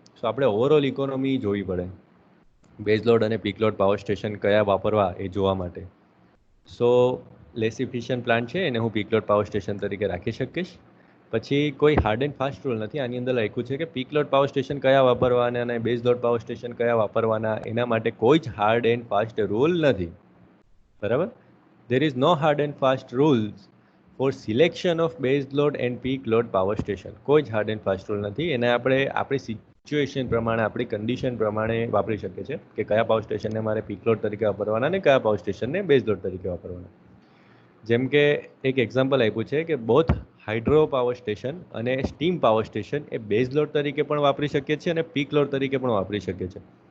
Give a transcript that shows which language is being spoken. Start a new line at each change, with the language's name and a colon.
Gujarati: સો આપણે overall economy જોવી પડે, બેઝ લોડ અને પીક લોડ પાવર સ્ટેશન કયા વાપરવા એ જોવા માટે. સો લેસ ઇફિશિયન્ટ પ્લાન્ટ છે એને હું પીક લોડ પાવર સ્ટેશન તરીકે રાખી શકીશ. પછી કોઈ હાર્ડ એન્ડ ફાસ્ટ રૂલ નથી. આની અંદર લખ્યું છે કે પીક લોડ પાવર સ્ટેશન કયા વાપરવાના અને બેઝ લોડ પાવર સ્ટેશન કયા વાપરવાના, એના માટે કોઈ જ હાર્ડ એન્ડ ફાસ્ટ રૂલ નથી. બરાબર.
English: There is no hard and fast rules for selection of base load and peak load power station.
Gujarati: કોઈ જ હાર્ડ એન્ડ ફાસ્ટ રૂલ નથી. એને આપણે આપણી સિચ્યુએશન પ્રમાણે, આપણી કન્ડિશન પ્રમાણે વાપરી શકીએ છીએ કે કયા પાવર સ્ટેશનને મારે પીક લોડ તરીકે વાપરવાના અને કયા પાવર સ્ટેશનને બેઝ લોડ તરીકે વાપરવાના. જેમ કે એક એક્ઝામ્પલ આપ્યું છે કે બોથ હાઇડ્રો પાવર સ્ટેશન અને સ્ટીમ પાવર સ્ટેશન એ બેઝ લોડ તરીકે પણ વાપરી શકીએ છીએ અને પીક લોડ તરીકે પણ વાપરી શકીએ છીએ.